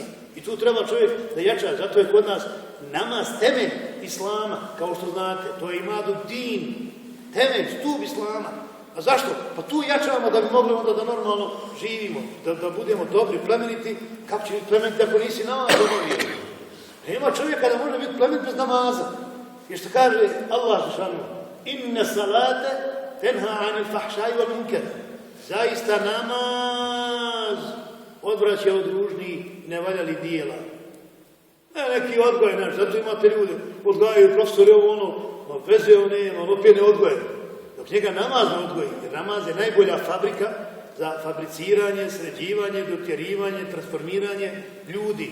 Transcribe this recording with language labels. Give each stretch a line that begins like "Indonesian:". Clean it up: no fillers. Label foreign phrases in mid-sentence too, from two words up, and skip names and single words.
Bosnian: I tu treba čovjek da jača, zato je kod nas namaz temelj islama, kao što znate, to je
Arabic: عماد الدين,
Bosnian: temelj, stup islama. A zašto? Pa tu jačamo da bi mogli onda da normalno živimo, da budemo dobri, plemeniti. Kako će biti plemeniti ako nisi namaz obavio? Nema čovjeka da može biti plemenit bez namaza. Jer što kaže
Arabic: الله سبحانه: "إن الصلاة تنهى عن الفحشاء والمنكر."
Bosnian: Zaista namaz odvraća od ružnih i nevaljalih dijela. Neki odgoj naš, zato imate ljude, odgajaju profesori ovo ono, veze nema, on opet ne odgoje. Dok njega namaz ne odgoji, jer namaz je najbolja fabrika za fabriciranje, sređivanje, dotjerivanje, transformiranje ljudi.